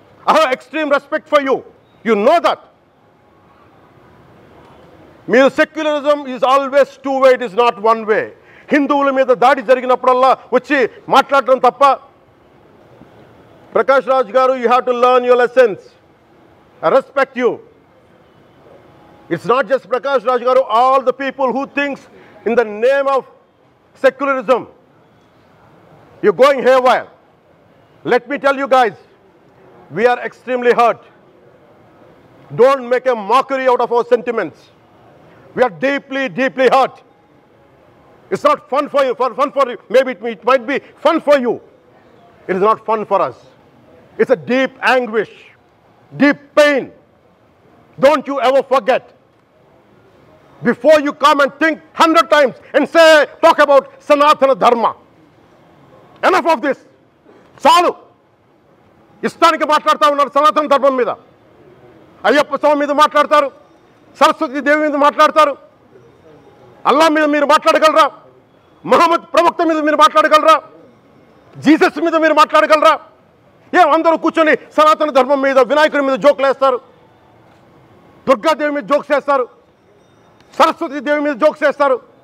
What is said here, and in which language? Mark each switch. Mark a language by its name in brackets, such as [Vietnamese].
[English] I have extreme respect for you. You know that. మీరు secularism is always two way, it is not one way. [Telugu] హిందువుల మీద దాడి జరిగినప్పుడల్లా వచ్చి మాట్లాడటం తప్ప. [English] Prakash Raj garu, you have to learn your lessons. I respect you. It's not just Prakash Raj Garu, all the people who thinks in the name of secularism, you're going haywire. Let me tell you guys, we are extremely hurt. Don't make a mockery out of our sentiments. We are deeply, deeply hurt. It's not fun for you, maybe it might be fun for you. It is not fun for us. It's a deep anguish. Deep pain. Don't you ever forget. Before you come and think 100 times and say, talk about Sanatana Dharma. Enough of this. Chalu. [Telugu] ఇష్టానికి మాట్లాడుతూ ఉన్నారు సనాతన ధర్మం మీద. అయ్యప్ప స్వామి మీద మాట్లాడతారు, సరస్వతి దేవి మీద మాట్లాడతారు. అల్లా మీద మీరు మాట్లాడగలరా? మహమ్మద్ ప్రవక్త మీద మీరు మాట్లాడగలరా? జీసస్ మీద మీరు మాట్లాడగలరా? అందరూ కూర్చొని సనాతన ధర్మం మీద, వినాయకుడి మీద జోకులు వేస్తారు, దుర్గాదేవి మీద జోక్స్ వేస్తారు, సరస్వతి దేవి మీద జోక్స్ వేస్తారు.